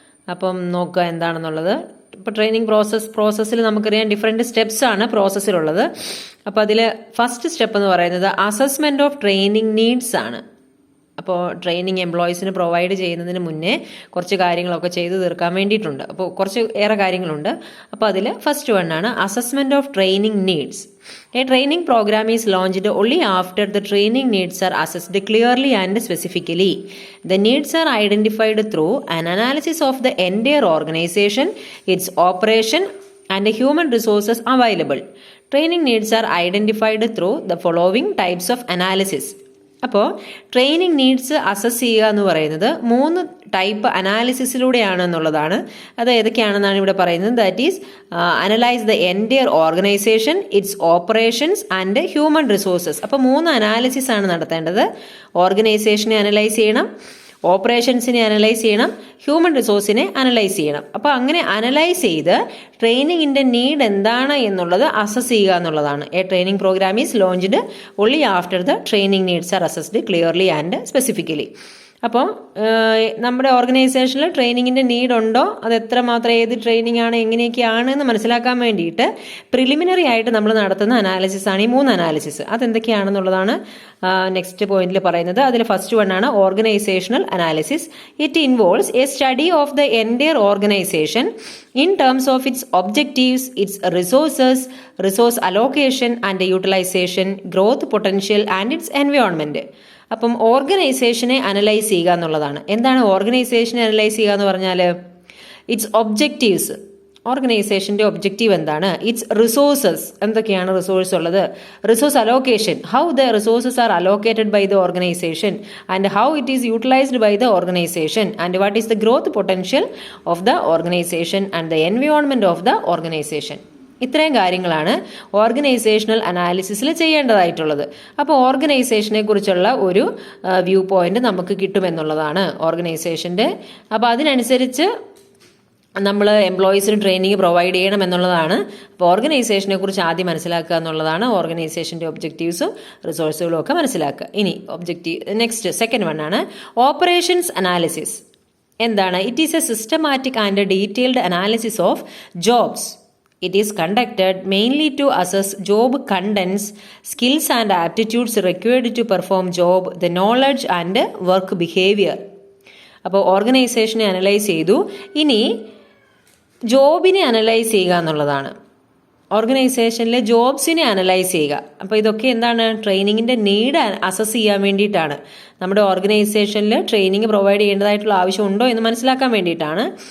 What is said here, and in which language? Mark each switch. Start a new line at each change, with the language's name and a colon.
Malayalam: അപ്പം നോക്കുക എന്താണെന്നുള്ളത്. ഇപ്പോൾ ട്രെയിനിങ് പ്രോസസ്സിൽ നമുക്കറിയാം ഡിഫറെൻറ്റ് സ്റ്റെപ്സ് ആണ് പ്രോസസ്സിലുള്ളത്. അപ്പോൾ അതിൽ ഫസ്റ്റ് സ്റ്റെപ്പ് എന്ന് പറയുന്നത് അസസ്മെൻറ്റ് ഓഫ് ട്രെയിനിങ് നീഡ്സ് ആണ്. അപ്പോൾ ട്രെയിനിങ് എംപ്ലോയീസിന് പ്രൊവൈഡ് ചെയ്യുന്നതിന് മുന്നേ കുറച്ച് കാര്യങ്ങളൊക്കെ ചെയ്തു തീർക്കാൻ വേണ്ടിയിട്ടുണ്ട്. അപ്പോൾ കുറച്ച് ഏറെ കാര്യങ്ങളുണ്ട്. അപ്പോൾ അതിൽ ഫസ്റ്റ് വൺ ആണ് assessment of training needs.
English: A training program is launched only after the training needs are assessed clearly and specifically. The needs are identified through an analysis of the entire organization, its operation, and the human resources available. Training needs are identified through the following types of analysis.
Malayalam: അപ്പോൾ training needs assess ചെയ്യുക എന്ന് പറയുന്നത് 3 type അനാലിസിസിലൂടെയാണ് എന്നുള്ളതാണ്. അത് ഏതൊക്കെയാണെന്നാണ് ഇവിടെ പറയുന്നത്.
English: That is analyse the entire organisation, its operations and human resources.
Malayalam: അപ്പോൾ 3 analysis ആണ് നടത്തേണ്ടത്. ഓർഗനൈസേഷനെ അനലൈസ് ചെയ്യണം, ഓപ്പറേഷൻസിനെ അനലൈസ് ചെയ്യണം, ഹ്യൂമൻ റിസോഴ്സിനെ അനലൈസ് ചെയ്യണം. അപ്പോൾ അങ്ങനെ അനലൈസ് ചെയ്ത് ട്രെയിനിങ്ങിൻ്റെ നീഡ് എന്താണ് എന്നുള്ളത് അസസ് ചെയ്യുക എന്നുള്ളതാണ്.
English: A training programme is launched only after the training needs are assessed clearly and specifically.
Malayalam: അപ്പോൾ നമ്മുടെ ഓർഗനൈസേഷനിൽ ട്രെയിനിങ്ങിൻ്റെ നീഡ് ഉണ്ടോ, അത് എത്രമാത്രം ഏത് ട്രെയിനിങ് ആണ്, എങ്ങനെയൊക്കെയാണ് എന്ന് മനസ്സിലാക്കാൻ വേണ്ടിയിട്ട് പ്രിലിമിനറി ആയിട്ട് നമ്മൾ നടത്തുന്ന അനാലിസിസ് ആണ് ഈ 3 അനാലിസിസ്. അതെന്തൊക്കെയാണെന്നുള്ളതാണ് നെക്സ്റ്റ് പോയിന്റിൽ പറയുന്നത്. അതിൽ ഫസ്റ്റ് വൺ ആണ് organisational analysis.
English: It involves a study of the entire organisation in terms of its objectives, its resources, resource allocation and utilization, growth potential and its environment.
Malayalam: അപ്പം ഓർഗനൈസേഷനെ analyse ചെയ്യുക എന്നുള്ളതാണ്. എന്താണ് ഓർഗനൈസേഷനെ അനലൈസ് ചെയ്യുക എന്ന് പറഞ്ഞാൽ ഇറ്റ്സ് ഒബ്ജക്റ്റീവ്സ്, ഓർഗനൈസേഷൻ്റെ ഒബ്ജക്റ്റീവ് എന്താണ്, ഇറ്റ്സ് റിസോഴ്സസ്, എന്തൊക്കെയാണ് റിസോഴ്സ് ഉള്ളത്, resource allocation,
English: How the resources are allocated by the organisation and how it is utilised by the organisation and what is the growth potential of the organisation and the environment of the organisation.
Malayalam: ഇത്രയും കാര്യങ്ങളാണ് organisational അനാലിസിസിൽ ചെയ്യേണ്ടതായിട്ടുള്ളത്. അപ്പോൾ ഓർഗനൈസേഷനെ കുറിച്ചുള്ള ഒരു view point നമുക്ക് കിട്ടുമെന്നുള്ളതാണ് ഓർഗനൈസേഷൻ്റെ. അപ്പോൾ അതിനനുസരിച്ച് നമ്മൾ എംപ്ലോയീസിന് ട്രെയിനിങ് പ്രൊവൈഡ് ചെയ്യണം എന്നുള്ളതാണ്. അപ്പോൾ ഓർഗനൈസേഷനെ കുറിച്ച് ആദ്യം മനസ്സിലാക്കുക എന്നുള്ളതാണ്. ഓർഗനൈസേഷൻ്റെ ഒബ്ജക്റ്റീവ്സും റിസോഴ്സുകളും ഒക്കെ മനസ്സിലാക്കുക. ഇനി നെക്സ്റ്റ് സെക്കൻഡ് വൺ ആണ് ഓപ്പറേഷൻസ് അനാലിസിസ്. എന്താണ്?
English: It is a systematic and detailed analysis of jobs. It is conducted mainly to assess job contents, skills and aptitudes required to perform job, the knowledge and work behavior.
Malayalam: അപ്പോൾ ഓർഗനൈസേഷനെ analyse ചെയ്തു. ഇനി ജോബിനെ analyse ചെയ്യുക എന്നുള്ളതാണ്. ഓർഗനൈസേഷനിലെ ജോബ്സിനെ analyse ചെയ്യുക. അപ്പോൾ ഇതൊക്കെ എന്താണ്? ട്രെയിനിങ്ങിൻ്റെ നീഡ് അസസ് ചെയ്യാൻ വേണ്ടിയിട്ടാണ്. നമ്മുടെ ഓർഗനൈസേഷനിൽ ട്രെയിനിങ് പ്രൊവൈഡ് ചെയ്യേണ്ടതായിട്ടുള്ള ആവശ്യമുണ്ടോ എന്ന് മനസ്സിലാക്കാൻ വേണ്ടിയിട്ടാണ്.